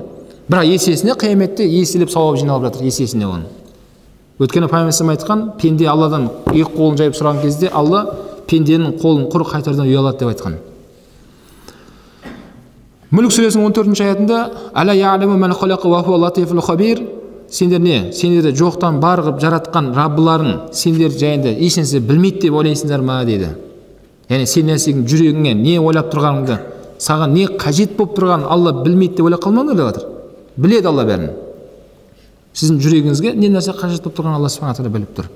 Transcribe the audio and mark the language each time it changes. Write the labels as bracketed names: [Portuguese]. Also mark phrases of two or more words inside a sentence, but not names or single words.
[Kazakh] Бірақ есесіне қияметте еселеп сауап жиналып жатыр, есесіне оған. Өйткені Пайғамбар айтқан, пенде Алладан екі қолын жайып сұраған кезде Алла пенденің қолын құр қайтардан ұялады деп айтқан. Мүлік сүресінің 14-ші аятында [Arabic] «ألا يعلم من خلق وهو اللطيف الخبير». [Kazakh] Сендер не? Сендерді жоқтан бар қылып жаратқан Раббыларың сендер жайында ешнәрсе білмейді деп ойлайсыңдар ма деді. Яғни сен нәрсенің жүрегіңе не ойлап тұрғаныңды, саған не қажет болып тұрғанын Алла білмейді деп ойлап қалмаңдар деп жатыр. Біледі Алла бәрін. Сіздің жүрегіңізге не нәрсе қажет болып тұрғанын Алла [Arabic] سبحانه تعالى [Kazakh] біліп тұр.